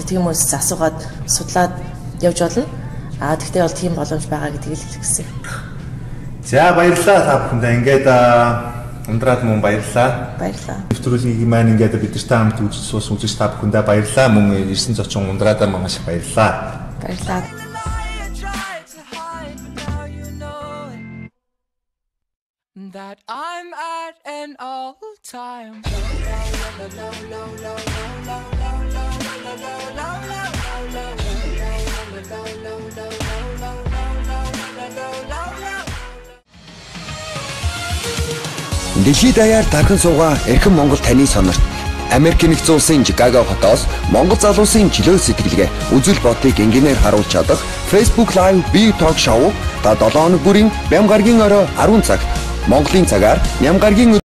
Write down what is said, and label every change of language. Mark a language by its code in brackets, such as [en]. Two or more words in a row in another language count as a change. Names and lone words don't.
[mn] Тийм хүмүүсээс асуугаад судлаад явж болно. Тэгтээ бол тийм боломж байгаа гэдгийг л хэлэх гэсэн. За баярлалаа та бүхэндээ. Ингээд ундраад мөн баярлалаа. Баярлалаа. Нэвтрүүлгийг маань ингээд бидэртэй хамт үзэж та бүхэндээ баярлалаа. Мөн ирсэн зочин ундраадаа маш их баярлалаа. Баярлалаа. [en] That I'm at an all-time [mn] Дэлхийд даяар дархан суугаа эрхэм Монгол таны сонорт Америкийн нэгдсэн улсын Чикаго хотоос Монгол залуусын чөлөө сэтгэлгээ үзэл бодлыг энгийнээр харуулж чадах Facebook Live B Talk Show та 7 хоног бүрийн бям гарагийн орой 10 цагт Монголын цагаар Нямгаргийн